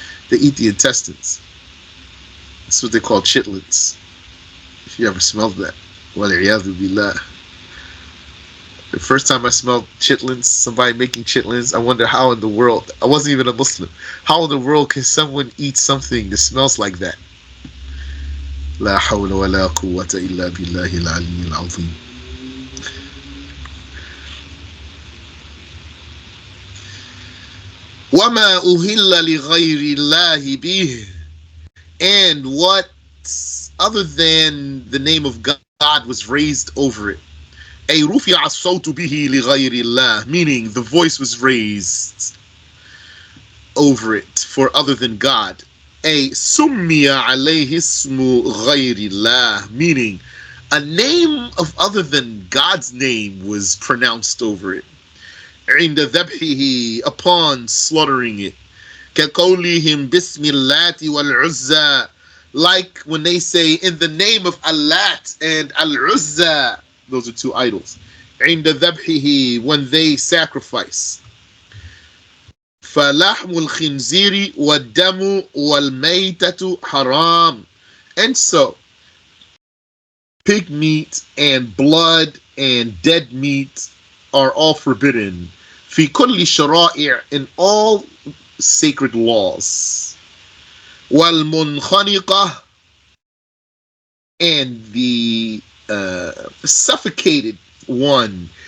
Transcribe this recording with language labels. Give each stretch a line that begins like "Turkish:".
English: They eat the intestines. That's what they call chitlins. If you ever smelled that.
Arabic: وَالْعِيَاذُ بِاللَّهِ.
English: The first time I smelled chitlins, somebody making chitlins, I wonder how in the world, I wasn't even a Muslim, how in the world can someone eat something that smells like that?
Arabic: لا حول ولا قوة إلا بالله العلي العظيم. وَمَا أُهِلَّ لِغَيْرِ اللَّهِ بِهِ,
English: and what other than the name of God was raised over it.
Arabic: أي رُفِعَ الصَّوْتُ بِهِ لِغَيْرِ اللَّهِ,
English: meaning the voice was raised over it for other than God.
Arabic: أي سُمِّيَ عَلَيْهِ اسْمُ غَيْرِ اللَّهِ,
English: meaning a name of other than God's name was pronounced over it.
Arabic: عند ذبحه,
English: upon slaughtering it.
Arabic: كقولهم بسم اللات والعزى,
English: like when they say in the name of Allat and Al-Uzza, those are two idols.
Arabic: عند ذبحه,
English: when they sacrifice.
Arabic: فلحم الخنزير والدم والميتة حرام.
English: And so pig meat and blood and dead meat are all forbidden.
Arabic: في كل شرائع,
English: in all sacred laws.
Arabic: والمنخنقة,
English: and the suffocated one.